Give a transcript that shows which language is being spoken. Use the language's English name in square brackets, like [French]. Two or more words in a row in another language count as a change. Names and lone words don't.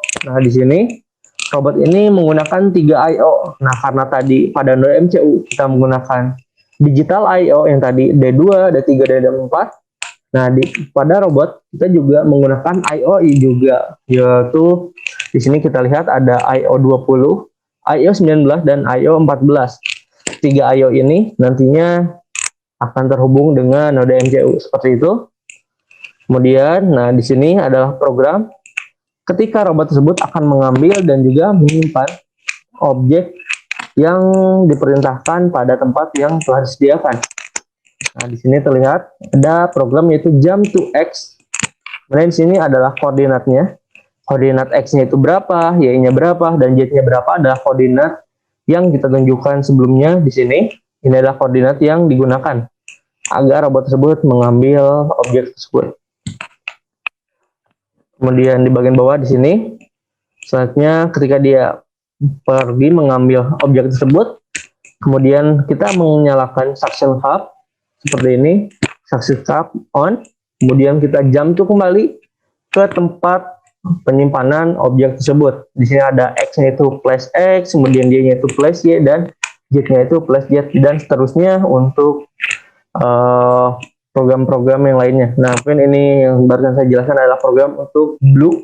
[Indonesian] Nah, di sini robot ini menggunakan 3 I/O. Nah, karena tadi pada Node MCU kita menggunakan [English] digital I/O [Indonesian] yang tadi D2, D3, dan D4. Nah, pada robot kita juga menggunakan I/O juga, yaitu di sini kita lihat ada I/O 20, I/O 19, dan I/O 14. 3 I/O ini nantinya akan terhubung dengan node MCU seperti itu. Kemudian, nah di sini adalah program ketika robot tersebut akan mengambil dan juga menyimpan objek yang diperintahkan pada tempat yang telah disediakan. Nah, di sini terlihat ada program yaitu [English] jump to X. [Indonesian] Kemudian di sini adalah koordinatnya. Koordinat X-nya itu berapa, Y-nya berapa, dan Z-nya berapa adalah koordinat yang kita tunjukkan sebelumnya di sini. Ini adalah koordinat yang digunakan agar robot tersebut mengambil objek tersebut. Kemudian di bagian bawah di sini, selanjutnya ketika dia pergi mengambil objek tersebut, kemudian kita menyalakan [English] suction cup [Indonesian] seperti ini, [English] suction cup on, [Indonesian] kemudian kita [English] jump to [Indonesian] kembali ke tempat penyimpanan objek tersebut. Di sini ada X-nya itu [English] place X, [Indonesian] kemudian Y-nya itu [English] place Y, [Indonesian] dan Z-nya itu [English] plus Z, [Indonesian] dan seterusnya untuk program-program yang lainnya. Nah, mungkin ini yang barusan saya jelaskan adalah program untuk blue.